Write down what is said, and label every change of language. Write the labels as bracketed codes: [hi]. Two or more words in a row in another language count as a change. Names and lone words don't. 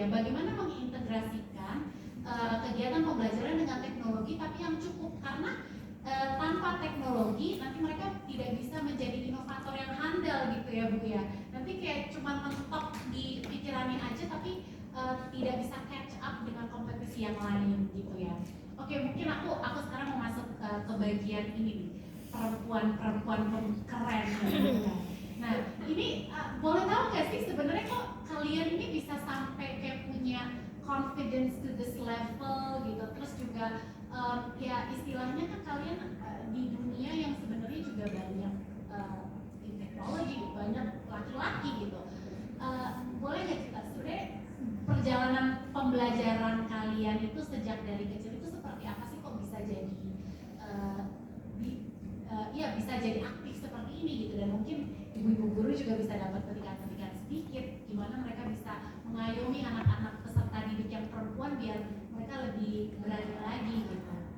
[id] Bagaimana mengintegrasikan kegiatan pembelajaran dengan teknologi tapi yang cukup, karena tanpa teknologi nanti mereka tidak bisa menjadi inovator yang handal gitu ya Bu ya. Nanti kayak cuma mentok di pikirannya aja tapi tidak bisa [en] catch up [id] dengan kompetisi yang lain gitu ya. Oke, mungkin aku sekarang mau masuk ke bagian ini nih, perempuan keren gitu kan. Nah ini boleh tahu nggak sih sebenarnya kok kalian ini bisa sampai kayak punya [en] confidence to this level [id] gitu, terus juga ya istilahnya kan kalian di dunia yang sebenarnya juga banyak di teknologi banyak laki-laki gitu. Boleh nggak cerita sebenarnya perjalanan pembelajaran kalian itu sejak dari kecil itu seperti apa sih, kok bisa jadi bisa jadi aktif seperti ini gitu, dan mungkin ibu-ibu guru juga bisa dapat petikan-petikan sedikit gimana mereka bisa mengayomi anak-anak peserta didik yang perempuan biar mereka lebih berani lagi gitu.